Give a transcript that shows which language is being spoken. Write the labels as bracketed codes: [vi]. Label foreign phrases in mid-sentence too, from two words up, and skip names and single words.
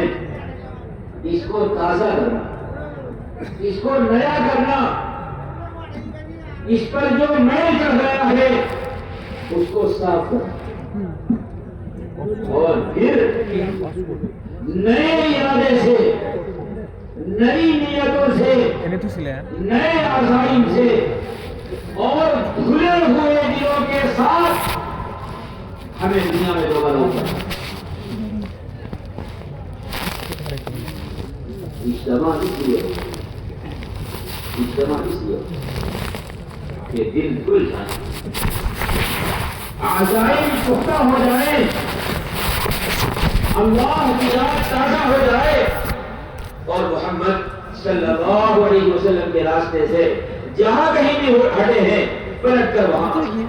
[ur] اس کو تازہ کرنا, اس کو نیا کرنا, اس پر جو میل چڑھ گیا ہے اس کو صاف کرنا اور پھر نئے ارادے سے, نئی نیتوں سے, [bn] এনে তো ছিলেন [ur] نئے عزائم سے اور کھلے ہوئے دلوں کے ساتھ ہمیں دنیا میں دوبارہ اترنا. اجتماع اس لیے کہ دل کھل جائے, عزائم پختہ ہو جائے, اللہ کی یاد تازہ ہو جائے اور محمد صلی اللہ علیہ وسلم کے راستے سے جہاں کہیں بھی ہٹے ہیں پلٹ کر وہاں.